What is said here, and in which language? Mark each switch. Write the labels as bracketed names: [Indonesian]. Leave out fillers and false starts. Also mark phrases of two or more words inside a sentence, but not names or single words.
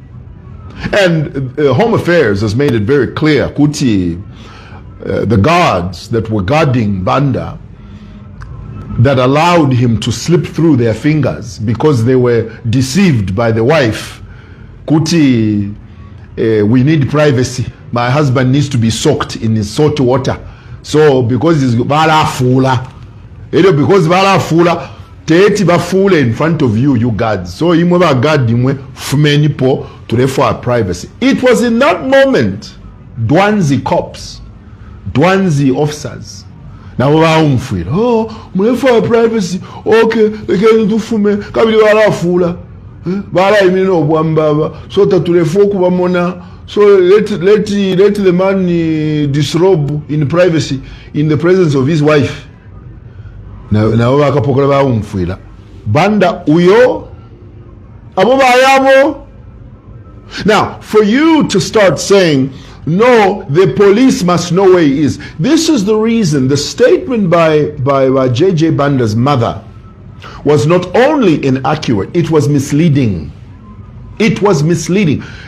[English] And Home Affairs has made it very clear, Kuti, the guards that were guarding Banda, that allowed him to slip through their fingers because they were deceived by the wife. Kuti, we need privacy. My husband needs to be soaked in his salt water. So because he's balafula, because balafula, [Bemba] teti bafula [English] in front of you guards. [Bemba] So imwe ba guard imwe fumeni po [English] to refer privacy. It was in that moment, Dwanzi cops, Dwanzi officers, now baumfira, oh, murefer privacy. [Bemba] Okay, ekeni tufume kabili balafula. Bala imino bwambaba so tatulefo kubamona, [English] so let the man disrobe in privacy in the presence of his wife. [Bemba] Na bakapokola baumfira Banda uyo abo bayabo. [English] Now, for you to start saying, no, the police must know where he is, this is the reason the statement by JJ Bunda's mother was not only inaccurate, it was misleading. It was misleading.